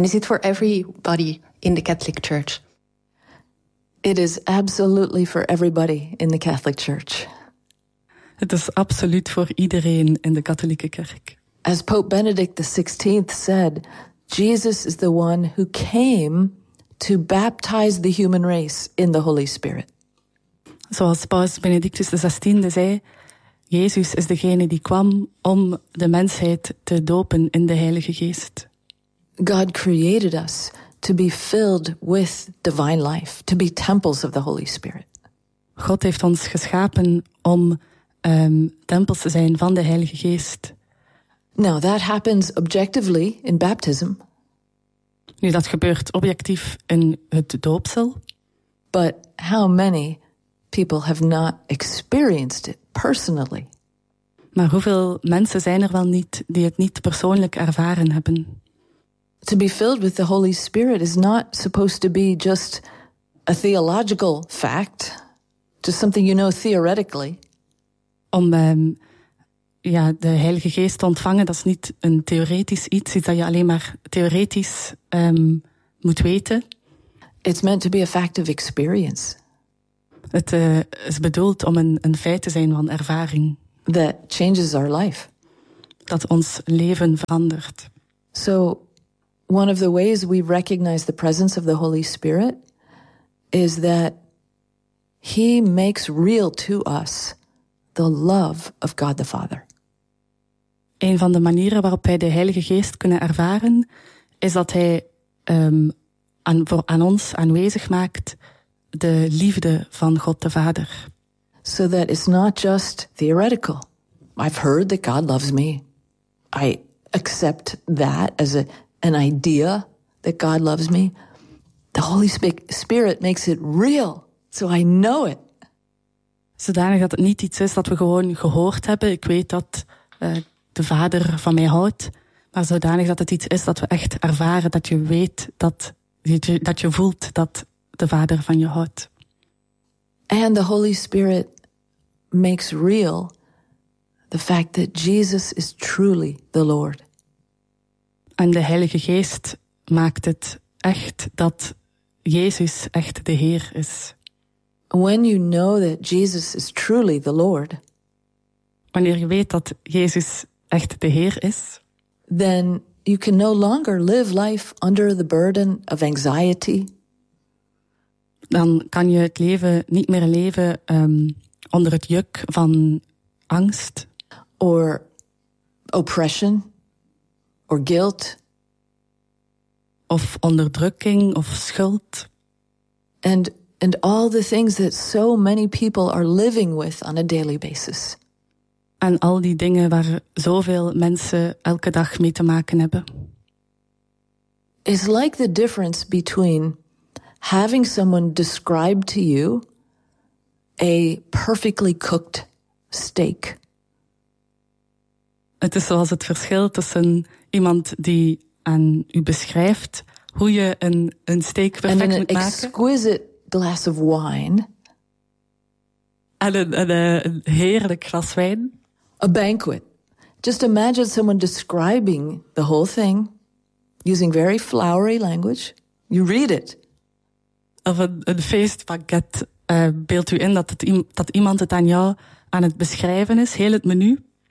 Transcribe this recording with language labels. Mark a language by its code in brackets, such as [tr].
[en] And is it for everybody in the Catholic Church? It is absolutely for everybody in the Catholic Church. [nl] Het is absoluut voor iedereen in de katholieke kerk. [en] As Pope Benedict XVI said, Jesus is the one who came to baptize the human race in the Holy Spirit. [nl] Zoals Paus Benedictus XVI zei, Jezus is degene die kwam om de mensheid te dopen in de Heilige Geest. [en] God created us to be filled with divine life, to be temples of the Holy Spirit. [nl] God heeft ons geschapen om tempels te zijn van de Heilige Geest. [en] Now that happens objectively in baptism. [nl] Nu dat gebeurt objectief in het doopsel. [en] But how many people have not experienced it personally? [nl] Maar hoeveel mensen zijn er wel niet die het niet persoonlijk ervaren hebben? [en] To be filled with the Holy Spirit is not supposed to be just a theological fact, just something you know theoretically. [nl] Om de Heilige Geest te ontvangen, dat is niet een theoretisch iets dat je alleen maar theoretisch moet weten. [en] It's meant to be a fact of experience. [nl] Het is bedoeld om een feit te zijn van ervaring. [en] That changes our life. [nl] Dat ons leven verandert. [en] So, one of the ways we recognize the presence of the Holy Spirit is that he makes real to us the love of God the Father. [nl] Een van de manieren waarop wij de Heilige Geest kunnen ervaren, is dat hij aan ons aanwezig maakt de liefde van God de Vader. [en] So that it's not just theoretical. I've heard that God loves me. I accept that as an idea that God loves me. The Holy Spirit makes it real, so I know it. [nl] Zodanig dat het niet iets is dat we gewoon gehoord hebben. Ik weet dat de Vader van mij houdt. Maar zodanig dat het iets is dat we echt ervaren. Dat je weet, dat je voelt dat de Vader van je houdt. [en] And the Holy Spirit makes real the fact that Jesus is truly the Lord. [nl] En de Heilige Geest maakt het echt dat Jezus echt de Heer is. [en] When you know that Jesus is truly the Lord, [nl] wanneer je weet dat Jezus echt de Heer is, [en] then you can no longer live life under the burden of anxiety. [nl] Dan kan je het leven niet meer leven onder het juk van angst, [en] or oppression, or guilt, [nl] of onderdrukking of schuld. [en] And all the things that so many people are living with on a daily basis. [nl] En al die dingen waar zoveel mensen elke dag mee te maken hebben. [en] It's like the difference between having someone describe to you a perfectly cooked steak. [nl] Het is zoals het verschil tussen iemand die aan u beschrijft hoe je een steak perfect moet maken. [en] And an exquisite glass of wine. [nl] En een heerlijk glas wijn. [en] A banquet. Just imagine someone describing the whole thing using very flowery language. You read it. [nl] Of een feestpakket. Beeld u in dat iemand het aan jou aan het beschrijven is, heel het menu?